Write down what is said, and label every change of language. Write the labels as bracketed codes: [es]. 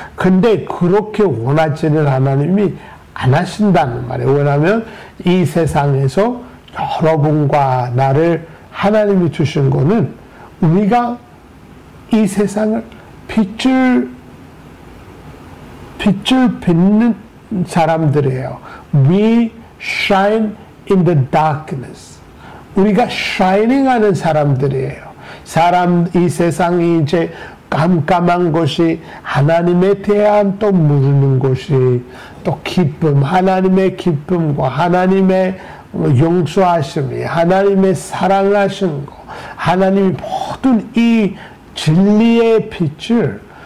[ko] 근데 그렇게 원하지는 하나님이 안 하신다는 말이에요. 왜냐하면 이 세상에서 여러분과 나를 하나님이 주신 거는 우리가 이 세상을 빛을 빛는 사람들이에요. [en] We shine in the darkness. [ko] 우리가 shining 하는 사람들이에요. 이 세상이 이제 깜깜한 것이 하나님에 대한 또 모르는 것이 또 기쁨, 하나님의 기쁨과 하나님의 용서하심이, 하나님의 사랑하신 거, 하나님이 모든 이 진리의 빛을